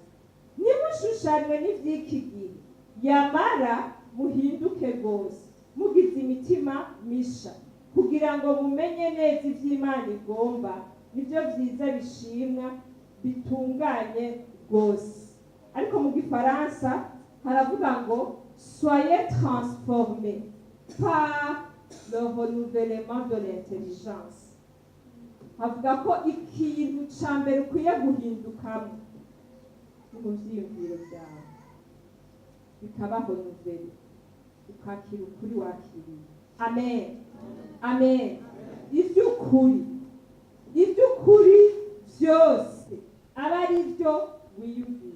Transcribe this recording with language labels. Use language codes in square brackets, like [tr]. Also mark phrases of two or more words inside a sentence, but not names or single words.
[rn] Nimushushanywe n'ivy'iki gihe, yamara muhinduke rwose mugize imitima misha, kugira ngo mumenye neza ivy'Imana igomba, nibyo byiza bishimwa bitunganye rwose. Ariko mu Gifaransa haravuga ngo [fr] soyez transformés par le renouvellement de l'intelligence. [rn] Havuga ko ikintu ca mbere ukwiye guhindukamo mu vyiyumviro vyawe bikabaho nuvere, ukakira ukuri wakiriye. Amen. Amen. Ivy'ukuri byose aba ari byo wiyumviye.